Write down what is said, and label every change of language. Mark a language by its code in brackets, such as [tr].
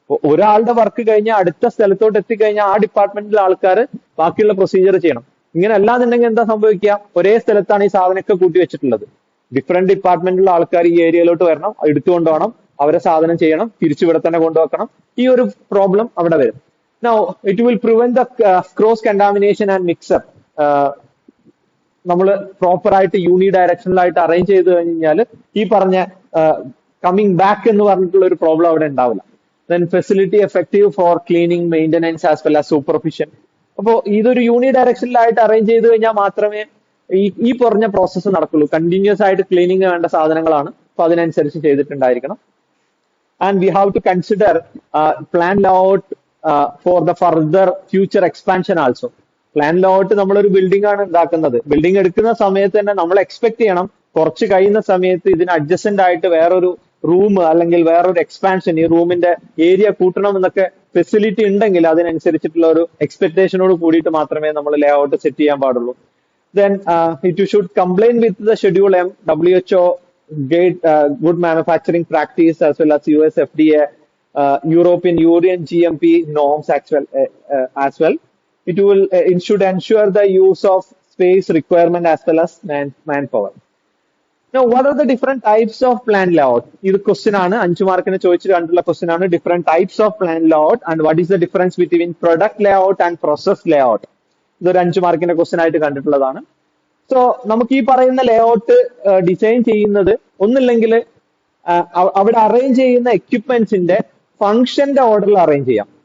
[ml] ഒരാളുടെ വർക്ക് കഴിഞ്ഞാൽ അടുത്ത സ്ഥലത്തോട്ട് എത്തിക്കഴിഞ്ഞാൽ ആ ഡിപ്പാർട്ട്മെന്റിലെ ആൾക്കാർ ബാക്കിയുള്ള പ്രൊസീജിയർ ചെയ്യണം. ഇങ്ങനെ അല്ലാന്നുണ്ടെങ്കിൽ എന്താ സംഭവിക്കുക? ഒരേ സ്ഥലത്താണ് ഈ സാധനമൊക്കെ കൂട്ടി വെച്ചിട്ടുള്ളത്. ഡിഫറെന്റ് ഡിപ്പാർട്ട്മെന്റിലുള്ള ആൾക്കാർ ഈ ഏരിയയിലോട്ട് വരണം, എടുത്തുകൊണ്ടുപോകണം, അവരെ സാധനം ചെയ്യണം, തിരിച്ചിവിടെ തന്നെ കൊണ്ടുവെക്കണം. ഈ ഒരു പ്രോബ്ലം അവിടെ വരും. [en] Now, it will prevent the cross contamination and mix-up. [ml] നമ്മൾ പ്രോപ്പർ ആയിട്ട് യൂണിഡയറക്ഷണൽ ആയിട്ട് അറേഞ്ച് ചെയ്ത് കഴിഞ്ഞാൽ ഈ പറഞ്ഞ കമ്മിങ് ബാക്ക് എന്ന് പറഞ്ഞിട്ടുള്ള ഒരു പ്രോബ്ലം അവിടെ ഉണ്ടാവില്ല. [en] Then facility effective for cleaning, maintenance as well as supervision. [ml] അപ്പോൾ ഇതൊരു യൂണിഡയറക്ഷനിലായിട്ട് അറേഞ്ച് ചെയ്ത് കഴിഞ്ഞാൽ മാത്രമേ ഈ പറഞ്ഞ പ്രോസസ്സ് നടക്കുള്ളൂ. കണ്ടിന്യൂസ് ആയിട്ട് ക്ലീനിങ് വേണ്ട സാധനങ്ങളാണ്. അപ്പൊ അതിനനുസരിച്ച് ചെയ്തിട്ടുണ്ടായിരിക്കണം. [en] And we have to consider plan layout for the further future expansion also. [ml] Plan layout നമ്മളൊരു ബിൽഡിംഗ് ആണ് ഉണ്ടാക്കുന്നത്. ബിൽഡിംഗ് എടുക്കുന്ന സമയത്ത് തന്നെ നമ്മൾ എക്സ്പെക്ട് ചെയ്യണം കുറച്ച് കഴിയുന്ന സമയത്ത് ഇതിന് അഡ്ജസ്റ്റന്റ് ആയിട്ട് വേറൊരു റൂം അല്ലെങ്കിൽ വേറൊരു എക്സ്പാൻഷൻ, ഈ റൂമിന്റെ ഏരിയ കൂട്ടണം എന്നൊക്കെ ഫെസിലിറ്റി ഉണ്ടെങ്കിൽ അതിനനുസരിച്ചിട്ടുള്ള ഒരു എക്സ്പെക്ടേഷനോട് കൂടിയിട്ട് മാത്രമേ നമ്മൾ ലേഔട്ട് സെറ്റ് ചെയ്യാൻ പാടുള്ളൂ. [en] Then it should comply with the Schedule M, WHO Good Manufacturing Practice as well as US FDA, European Union GMP norms as well. It should ensure the use of space requirement as well as manpower. Now, what are the different types of plan layout? This question [ml] ആണ് 5 മാർക്കിന് ചോദിച്ചിട്ട് കണ്ടുള്ള question ആണ്. [en] Different types of plan layout and what is the difference between product layout and process layout. [ml] ഇതൊരു 5 മാർക്കിന്റെ question ആയിട്ട് കണ്ടിട്ടുള്ളതാണ്. So നമുക്ക് ഈ പറയുന്ന ലേഔട്ട് ഡിസൈൻ ചെയ്യുന്നത് ഒന്നില്ലെങ്കിൽ അവിടെ അറേഞ്ച് ചെയ്യുന്ന എക്യുപ്മെന്റ്സിന്റെ ഫംഗ്ഷന്റെ ഓർഡറിൽ അറേഞ്ച് ചെയ്യാം.